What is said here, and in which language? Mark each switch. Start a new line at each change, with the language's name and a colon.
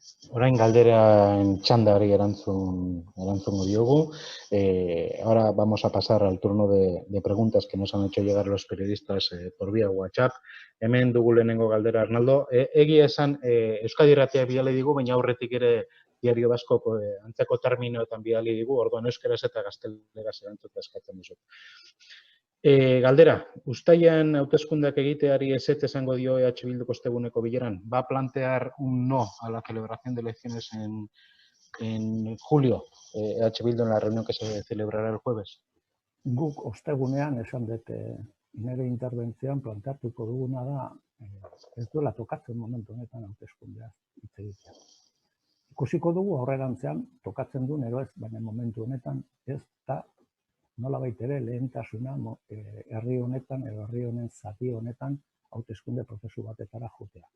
Basque: Orain galderen txandari erantzungo diogu.
Spanish: Ahora vamos a pasar al turno de preguntas que nos han hecho llegar los periodistas por vía WhatsApp.
Basque: Hemen dugu lehenengo galdera, Arnaldo. Egia esan, Euskadi Irratiak bidali digu, baina aurretik ere Diario Baskok antzeko terminoetan bidali digu, orduan euskaraz eta gazteleraz erantzutea eskatzen dizut. Galdera, uztailean hauteskundeak egiteari ezetz esango dio EH Bilduko osteguneko bileran.
Spanish: ¿Va a plantear un no a la celebración de elecciones en julio? EH Bildu en la reunión que se celebrará el jueves.
Basque: Guk ostegunean esan dut nire interbentzioan planteatuko duguna da ez duela tokatzen momentu honetan hauteskundeaz hitz egitea. Ikusiko dugu aurrerantzean tokatzen duen edo ez, baina momentu honetan ez da nolabait ere lehentasuna herri honetan edo herri honen zati honetan hauteskunde prozesu batetara joatea.